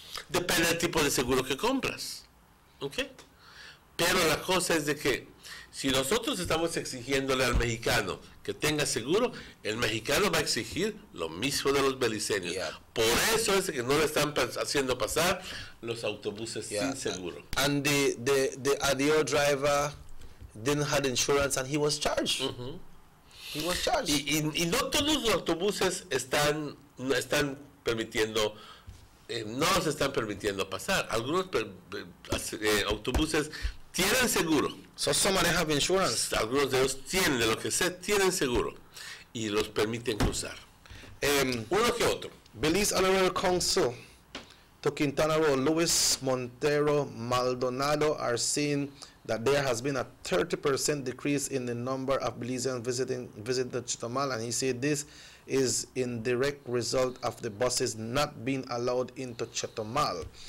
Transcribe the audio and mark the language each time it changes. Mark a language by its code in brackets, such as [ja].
[es] Depende del tipo de seguro que compras. ¿Ok? Pero la cosa es de que si nosotros estamos exigiéndole al mexicano que tenga seguro, el mexicano va a exigir lo mismo de los beliceños. [en] Yeah. [es] Por eso es que no le están haciendo pasar los autobuses sin seguro. [en] And the ADIO driver didn't have insurance and he was charged. He was charged. [es] Y no todos los autobuses están permitiendo no los están permitiendo pasar. Algunos autobuses tienen seguro. [en] So some of them have insurance. [es] Algunos de ellos tienen, de lo que sé, tienen seguro y los permiten cruzar. Uno que otro. [en] Belize Honorary Council to Quintana Roo, Luis Montero Maldonado are saying that there has been a 30% decrease in the number of Belizeans visiting Chetumal, and he said this is in direct result of the buses not being allowed into Chetumal.